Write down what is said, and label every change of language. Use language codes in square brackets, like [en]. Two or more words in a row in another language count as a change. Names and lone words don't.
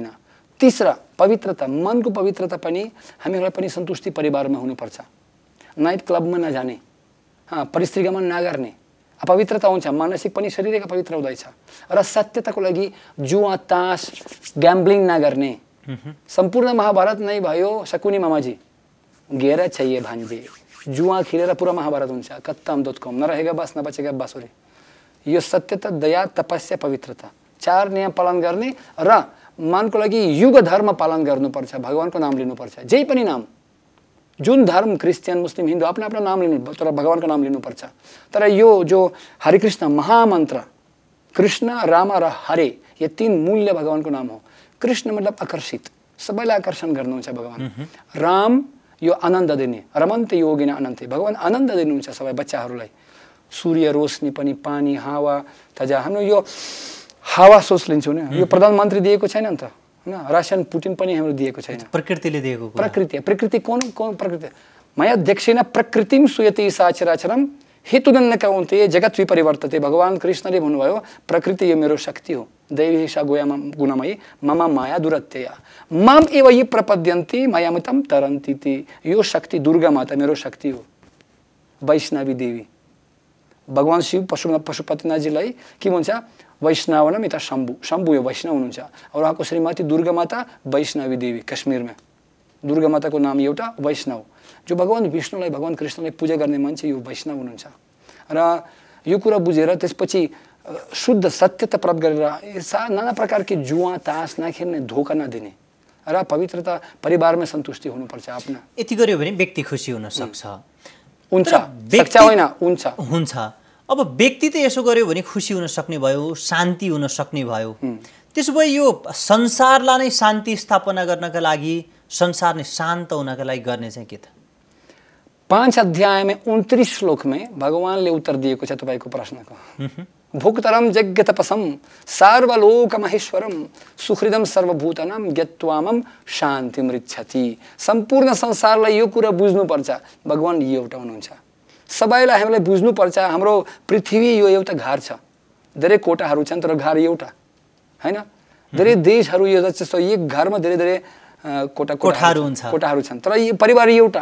[ne] तीसरा पवित्रता, मनको पवित्रता पनि हामीहरूलाई पनि सन्तुष्टि परिवारमा हुनुपर्छ। नाइट क्लबमा नजाने, परिस्त्रीगमन नगर्ने, अपवित्रता हुन्छ, मानसिक पनि शरीरका पवित्र हुँदैछ। र सत्यताको लागि जुवा, तास, ग्याम्बलिङ नगर्ने। सम्पूर्ण महाभारत नै भयो शकुनी मामाजी, [hi] घेरा चाहिए भान्जे, [ne] जुआ खेलेर पुरा महाभारत हुन्छ। कत्तम दोत्कम, [hi] नरहेगा बस नबचेगा बाँसुरी। [ne] यो सत्यता, दया, तपस्या, पवित्रता, 4 नियम पालन गर्ने र मनको लागि युग धर्म पालन गर्नुपर्छ। भगवानको नाम लिनुपर्छ, जे पनि नाम, जुन धर्म, क्रिस्चियन, मुस्लिम, हिन्दू, आफ्नो आफ्नो नाम लिनु, तर भगवानको नाम लिनुपर्छ। तर यो जो हरे कृष्ण महामन्त्र, कृष्ण, राम र हरे, यो 3 मूल्य भगवानको नाम हो। कृष्ण मतलब आकर्षित, सबैलाई आकर्षण गर्नुहुन्छ भगवान। राम यो आनन्द दिने, [sa] रमन्ते योगिना अनन्ते, [ne] भगवान आनन्द दिनुहुन्छ सबै बच्चाहरूलाई। सूर्य रोशनी पनि, पानी, हावा, तजा। हाम्रो यो हावा सोच लिन्छौँ नि, यो प्रधानमन्त्री दिएको छैन नि त, हैन? रसियन पुटिन पनि हाम्रो दिएको छैन, प्रकृतिले दिएको। प्रकृति कौन प्रकृति? [sa] मया देखेन प्रकृतिम सुयति साचराचरम हेतुदन्न कौन्ते जगत विपरिवर्तते। [ne] भगवान कृष्णले भन्नुभयो प्रकृति यो मेरो शक्ति हो, [sa] दैवी सा गुणमयी मम माया दुरत्यया माम एव ये प्रपद्यन्ते मायामितं तरन्ति ते। [ne] यो शक्ति दुर्गा माता मेरो शक्ति हो, वैष्णवी देवी। भगवान शिव पशुपतिनाथजीलाई के भन्छ? [sa] वैष्णवनम यता शम्भु, [ne] शम्भु यो वैष्णव हुनुहुन्छ। और उहाँको श्रीमती दुर्गा माता वैष्णवी देवी, कश्मीरमा दुर्गा माताको नाम एउटा वैष्णव। जो भगवान विष्णुलाई, भगवान कृष्णलाई पूजा गर्ने मान्छे यो वैष्णव हुनुहुन्छ। र यो कुरा बुझेर त्यसपछि शुद्ध सत्यता प्राप्त गरेर नाना प्रकारकी जुवा, तास नखेल्ने, धोका नदिने र पवित्रता, परिवारमा सन्तुष्टि हुनुपर्छ आफ्ना। यति गर्यो भने व्यक्ति खुसी हुन सक्छ। हुन्छ, सक्छ होइन, हुन्छ। अब व्यक्ति त यसो गर्यो भने खुसी हुन सक्ने भयो, शान्ति हुन सक्ने भयो। त्यसो भए यो संसारलाई नै शान्ति स्थापना गर्नका लागि संसार नै शान्त हुनका लागि गर्ने चाहिँ के त? 5 [hi] अध्याय में 29 श्लोक में [ne] भगवानले उत्तर दिएको छ तपाईको प्रश्नको। [sa] भुक्तरम यज्ञ तपसम सर्वलोक महेश्वरम सुहृदम सर्वभूतनाम ज्ञत्वामम शान्तिम रिच्छति। [ne] सम्पूर्ण संसारलाई यो कुरा बुझ्नुपर्छ, भगवान एउटा हुनुहुन्छ। सबैलाई हामीलाई बुझ्नुपर्छ, हाम्रो पृथ्वी यो एउटा घर छ। धेरै कोठाहरू छन् तर घर एउटा हैन। धेरै देशहरू यो जस्तो एक घरमा धेरै धेरै कोठाहरू छन् तर यो परिवार एउटा।